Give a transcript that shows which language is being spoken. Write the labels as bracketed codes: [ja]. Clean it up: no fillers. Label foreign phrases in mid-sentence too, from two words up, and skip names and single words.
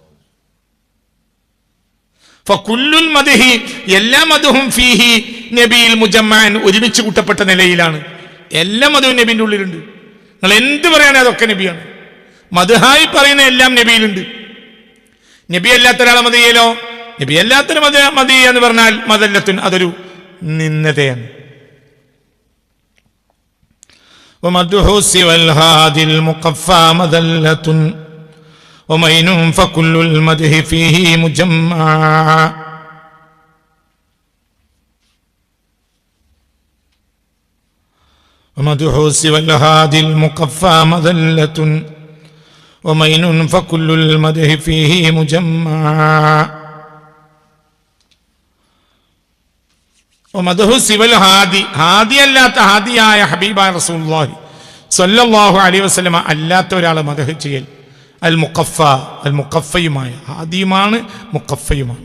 [ar] فكل المدح, [ml] എല്ലാ മദ്ഹും ഫീഹി നബിയിൽ മുജമ്മഅൻ, ഒരുമിച്ച് കൂട്ടപ്പെട്ട നിലയിലാണ്. എല്ലാ മദ്ഹും നബിൻ്റെ ഉള്ളിലുണ്ട്. നിങ്ങൾ എന്ത് പറയാനോ അതൊക്കെ നബിയാണ്. മദ്ഹായി പറയുന്ന എല്ലാം നബിയിലുണ്ട്. നബി അല്ലാത്ത ഒരാളെ മദ്ഹ് ചെയ്യലോ, നബി അല്ലാത്തൊരു മദ്ഹ് എന്ന് പറഞ്ഞാൽ മദല്ലത്തുൻ, അതൊരു നിന്ദതയാണ്. [ar] ومدح سوى الهادي المقفى مذلة ومين فكل المدح فيه مجمع. ومدح سوى الهادي المقفى مذلة ومين فكل المدح فيه مجمع. ومدح سوى الهادي, [ml] ഹാദി അല്ലാത്ത, ഹാദിയായ ഹബീബായ [ar] رسول الله صلى الله عليه وسلم [ml] അല്ലാത്ത ഒരാളെ മദ്ഹ് ചെയ്യൽ. [ar] المقفى, [ml] അൽ മുഖഫയുമായ, ഹാദിയുമാണ് മുഖഫയുമാണ്.